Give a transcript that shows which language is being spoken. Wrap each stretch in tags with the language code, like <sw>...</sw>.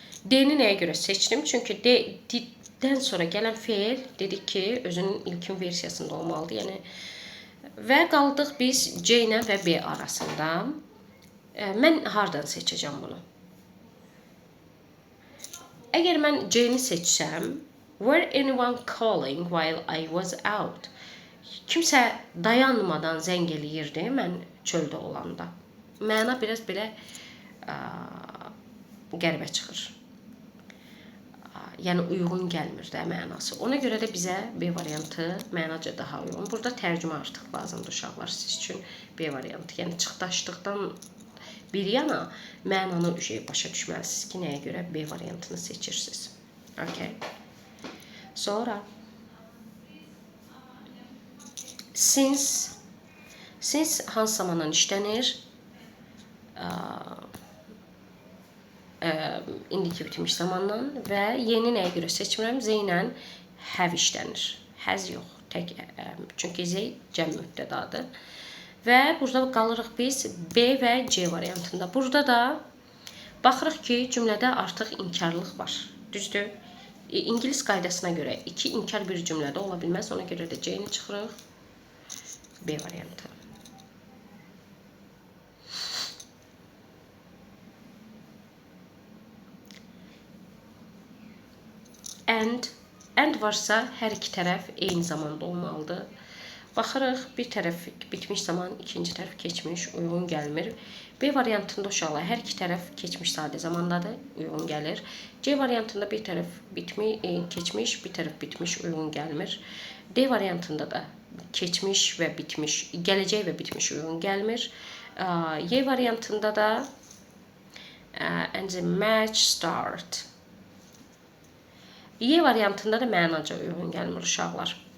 <az>D-ni nəyə görə seçdim? Çünki D-dən sonra gələn feil dedik ki, özünün ilkin versiyasında olmalıdır. Yəni, və qaldıq biz C ilə və B arasında. Mən hardan seçəcəm bunu? Əgər mən C-ni seçsəm,</az> <en>were anyone calling while I was out?</en> <az>Kimsə dayanmadan zəng eləyirdi mən çöldə olanda. Məna biraz belə qəribə çıxır. Yəni uyğun gəlmir də mənası. Ona görə də bizə B variantı mənaca daha uyğun. Burada tərcümə artıq lazımdır uşaqlar siz üçün B variantı. Yəni çıxdaşlıqdan bir yana mənanı başa düşməlisiniz ki, nəyə görə B variantını seçirsiniz. Okay. Sonra since hansı zamandan işlənir? İndiki bitmiş zamandan və yeni nəyə görə seçmirəm? Z ilə have işlənir. Həz yox. Çünki Z cəm mübtədadır. Və burada qalırıq biz B və C variantında. Burada da baxırıq ki, cümlədə artıq inkarlıq var. Düzdür? İngilis qaydasına görə iki inkar bir cümlədə ola bilməz. Ona görə də C-ni çıxırıq. B variantı. And varsa hər iki tərəf eyni zamanda olmalıdır. Baxırıq, bir tərəf bitmiş zaman, ikinci tərəf keçmiş, uyğun gəlmir. B variantında uşaqlar hər iki tərəf keçmiş sadə zamandadır, uyğun gəlir. C variantında bir tərəf keçmiş, bir tərəf bitmiş, uyğun gəlmir. D variantında da keçmiş və bitmiş, gələcək və bitmiş uyğun gəlmir. Y variantında da</az> <en>and the match start.</en> <az>Y variantında da mənaca uyğun gəlmir uşaqlar.</az>